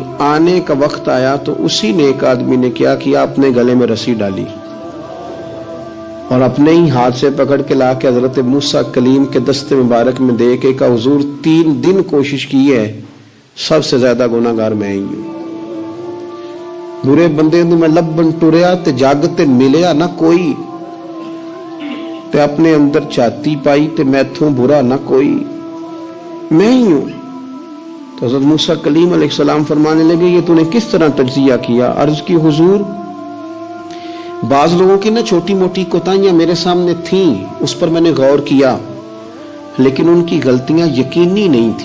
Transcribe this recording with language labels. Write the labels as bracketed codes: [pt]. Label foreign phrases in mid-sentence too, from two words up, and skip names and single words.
[ur] آنے کا وقت آیا تو اسی نیک آدمی نے کیا کیا، اپنے گلے میں رسی ڈالی اور اپنے ہی ہاتھ سے پکڑ کے لا کے حضرت موسیٰ کلیم کے دست مبارک میں دے کے کہا حضور 3 دن کوشش کی ہے، سب سے زیادہ گناہگار میں ہی ہوں. [pa] برے بندے نو میں لبن ٹریا تے جگ تے ملیا نہ کوئی، تے اپنے اندر چھاتی پائی تے میتھوں برا نہ کوئی، میں ہی ہوں. [ur] تو حضرت موسیٰ کلیم [ar] علیہ السلام [ur] فرمانے لگے یہ تو نے کس طرح تجزیہ کیا؟ عرض کی حضور بعض لوگوں کی نا چھوٹی موٹی کوتاہیاں میرے سامنے تھیں، اس پر میں نے غور کیا، لیکن ان کی غلطیاں یقینی نہیں تھیں.